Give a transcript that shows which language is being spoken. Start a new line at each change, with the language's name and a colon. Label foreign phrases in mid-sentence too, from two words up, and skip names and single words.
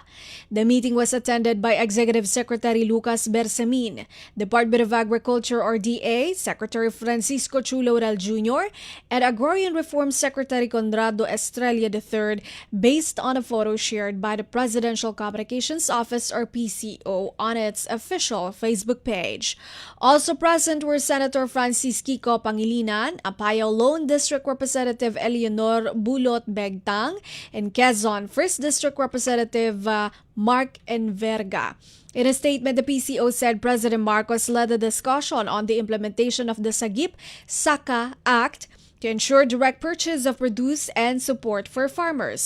English: The meeting was attended by Executive Secretary Lucas Bersamin, Department of Agriculture or DA Secretary Francisco Chulo Jr., and Agrarian Reform Secretary Conrado Estrella III, based on a photo shared by the Presidential Communications Office or PCO on its official Facebook page. Also present were Senator Francis Kiko Pangilinan, Apayao Lone District Representative Eleanor Bulot Begtang, and Quezon 1st District Representative Mark Enverga. In a statement, the PCO said President Marcos led the discussion on the implementation of the Sagip-Saka Act to ensure direct purchase of produce and support for farmers.